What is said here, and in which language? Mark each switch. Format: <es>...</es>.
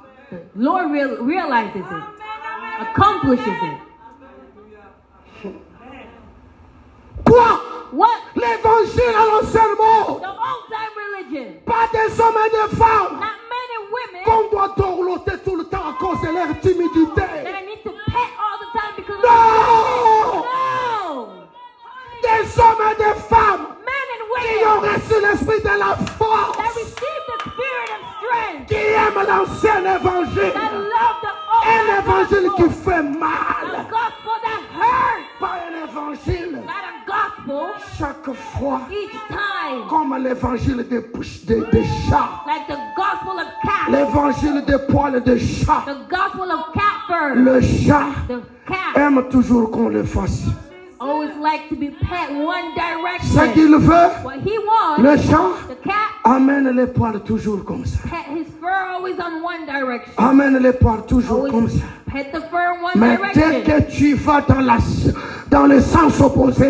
<en>the Lord realizes it, accomplishes it.</en> <fr>Quoi?</fr> <en>What?</en> <fr>L'évangile à l'ancien monde.</fr> <en>The old-time religion.</en> <fr>Pas des hommes et des femmes</fr> <en>Not men and women</en> <fr>qu'on doit dorloter tout le temps à cause de leur timidité.</fr> <en>that I need to pet all the time because of No! No!</en> <fr>Des hommes et des femmes</fr> <en>Men and</en> <fr>qui ont</fr> <en>women</en> <fr>reçu l'esprit de la</fr> <en>that</en> <fr>force,</fr> <en>receive the spirit of strength,</en> <fr>qui aiment l'ancien évangile.</fr> <en>that love the</en> <fr>Un</fr> <en>old</en> <fr>évangile qui</fr> <en>gospel,</en> <fr>fait</fr> <en>a</en> <fr>mal.</fr> <en>gospel that hurts,</en> <fr>Pas un évangile</fr> <en>not a gospel</en> <fr>chaque fois</fr> <en>each time,</en> <fr>comme l'évangile des chats.</fr> <en>like the gospel of cat,</en> <fr>L'évangile des poils de chat.</fr> <en>the gospel of cat fur.</en> <fr>Le chat</fr> <en>The cat</en> <fr>aime toujours qu'on le fasse.</fr> <en>always like to be pet one</en> <fr>Ce</fr> <en>direction.</en> <fr>qu'il veut,</fr> <en>What he wants,</en> <fr>le chat</fr> <en>the cat</en> <fr>amène les poils toujours comme ça.</fr> <en>pet his fur always on one direction.</en> <fr>Amène les poils toujours</fr> <en>Always</en> <fr>comme ça.</fr> <en>pet the fur in one</en> <fr>Mais dès</fr> <en>direction.</en> <fr>que tu vas dans le sens opposé,</fr>